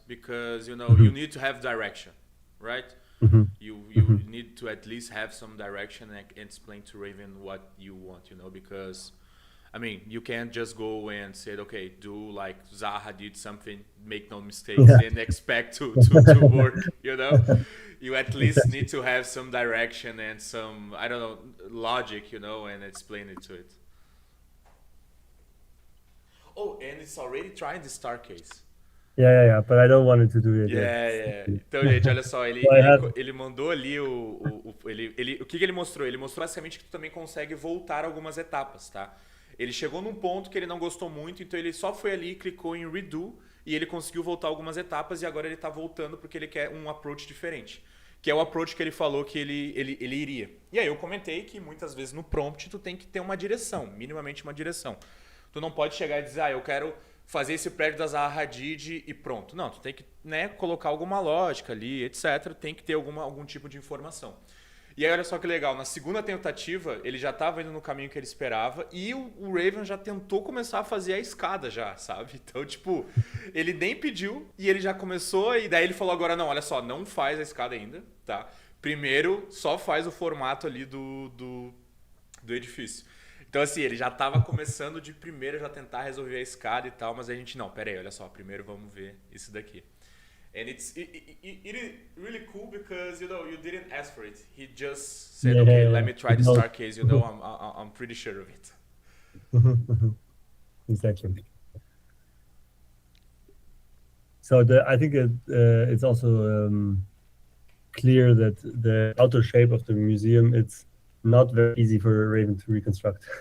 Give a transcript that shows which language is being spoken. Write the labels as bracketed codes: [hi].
[en] Because you need to have direction, right? You need to at least have some direction and explain to Raven what you want, because I mean, you can't just go and say, okay, do like Zaha did something, make no mistakes, and expect to work, You at least need to have some direction and some, I don't know, logic, and explain it to it. Oh, and it's already trying the star case. Yeah, but I don't want it to do it. Yeah. [pt] Então, gente, olha só, ele mandou ali o que ele mostrou? Ele mostrou basicamente que tu também consegue voltar algumas etapas, tá? Ele chegou num ponto que ele não gostou muito, então ele só foi ali, clicou em redo e ele conseguiu voltar algumas etapas e agora ele tá voltando porque ele quer um approach diferente. Que é o approach que ele falou que ele iria. E aí eu comentei que muitas vezes no prompt tu tem que ter uma direção, minimamente uma direção. Tu não pode chegar e dizer, eu quero fazer esse prédio da Zaha Hadid e pronto. Não, tu tem que colocar alguma lógica ali, etc. Tem que ter algum tipo de informação. E aí olha só que legal, na segunda tentativa ele já estava indo no caminho que ele esperava e o Raven já tentou começar a fazer a escada já, sabe? Então, tipo, ele nem pediu e ele já começou e daí ele falou agora, não, olha só, não faz a escada ainda, tá? Primeiro só faz o formato ali do edifício. Então, assim, ele já estava começando de primeiro já tentar resolver a escada e tal, mas a gente, não, peraí, olha só, primeiro vamos ver isso daqui. [en] And it is really cool because, you didn't ask for it. He just said, okay, let me try the star case, I'm pretty sure of it. Exactly. So I think it's also clear that the outer shape of the museum, it's not very easy for Raven to reconstruct.